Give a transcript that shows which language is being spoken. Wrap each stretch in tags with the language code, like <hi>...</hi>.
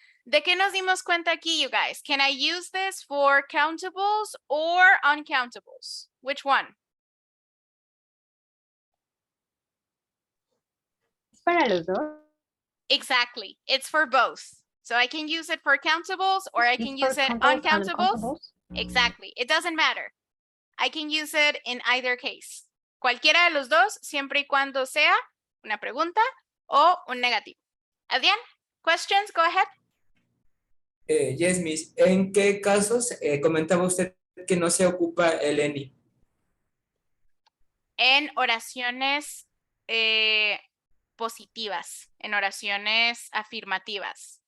<es>¿De qué nos dimos cuenta aquí,</es> <en>you guys? Can I use this for countables or uncountables? Which one?</en> <es>Para los dos.</es> <en>Exactly. It's for both. So I can use it for countables or I can use it uncountables. Exactly. It doesn't matter. I can use it in either case.</en> <es>Cualquiera de los dos, siempre y cuando sea una pregunta o un negativo.</es> <en>Adrián, questions? Go ahead. Yes, Miss.</en> <es>¿En qué casos comentaba usted que no se ocupa el any? En oraciones positivas, en oraciones afirmativas.</es>